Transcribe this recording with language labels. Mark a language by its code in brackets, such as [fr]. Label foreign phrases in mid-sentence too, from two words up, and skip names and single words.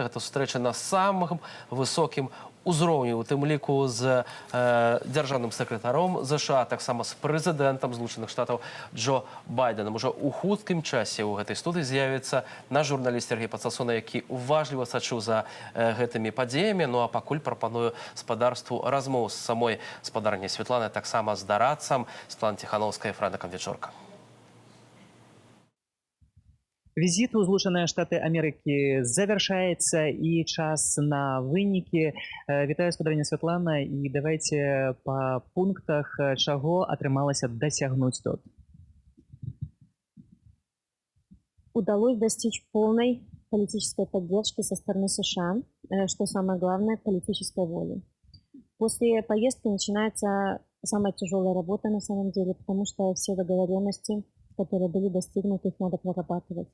[be] Гэта сустрэча на самым высокім узроўні, у тым ліку з дзяржаўным сакратаром ЗША, таксама з прэзідэнтам Злучаных Штатаў Джо Байденам. Ужо ў хуткім часе ў гэтай студыі з'явіцца наш журналіст Сергей Пацасона, які уважліва сачыў за гэтымі падзеямі. Ну а пакуль прапаную спадарству размоў з самой спадарняй Святланы, таксама з дарадцам Святланы Ціхановскай, Фрэдакам Вечорка. [ru] Визит в Злучаныя Штаты Америки завершается, и час на выники. [be] Вітаю, спадарня Святлана, [ru] и давайте по пунктах, чего атрымалася досягнуть тут. Удалось достичь полной политической поддержки со стороны США, что самое главное, политической воли. После поездки начинается самая тяжелая работа на самом деле, потому что все договоренности которые были достигнуты, их надо прорабатывать.